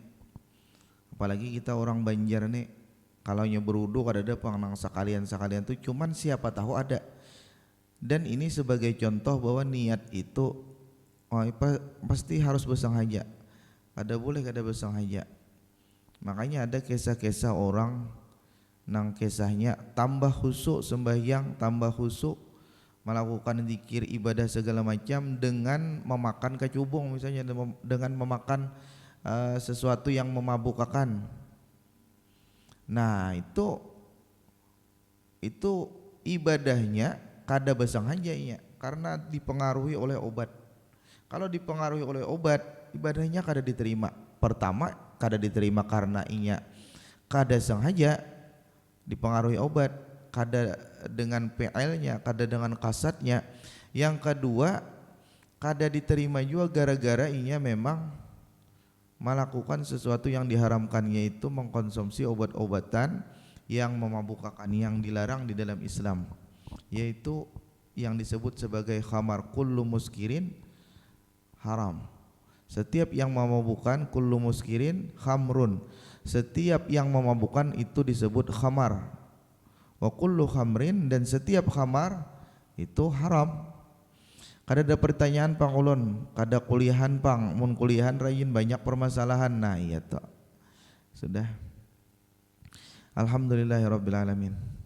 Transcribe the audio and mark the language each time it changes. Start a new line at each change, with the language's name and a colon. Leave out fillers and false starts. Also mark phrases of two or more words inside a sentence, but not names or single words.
Banjar: Apalagi kita orang Banjar nih, kalau berudu kada ada nang sekalian tuh cuman siapa tahu ada.
Indonesian: Dan ini sebagai contoh bahwa niat itu pasti harus bersengaja.
Banjar: Kada boleh kada bersengaja. Makanya ada kisah-kisah orang nang kisahnya tambah khusyuk sembahyang,
Indonesian: tambah khusyuk melakukan zikir ibadah segala macam dengan memakan kecubung, misalnya dengan memakan sesuatu yang memabukkan.
Banjar: Nah itu ibadahnya kada bersengaja karena dipengaruhi oleh obat. Kalau dipengaruhi oleh obat, ibadahnya kada diterima. Pertama kada diterima karena inya kada sengaja dipengaruhi obat, kada dengan PL-nya, kada dengan kasatnya.
Indonesian: Yang kedua, kada diterima juga gara-gara inya memang melakukan sesuatu yang diharamkan, yaitu mengkonsumsi obat-obatan yang memabukkan, yang dilarang di dalam Islam, yaitu yang disebut sebagai khamar.
Arabic: Kullu muskirin haram.
Indonesian: Setiap yang memabukkan,
Arabic: kullu muskirin khamrun.
Indonesian: Setiap yang memabukkan itu disebut khamar.
Arabic: Wa kullu khamrin,
Indonesian: dan setiap khamar itu haram.
Banjar: Kada ada pertanyaan pang ulun, kada kuliahan pang, mun kuliahan rajin banyak permasalahan. Nah iya toh. Sudah.
Arabic: Alhamdulillahirabbil alamin.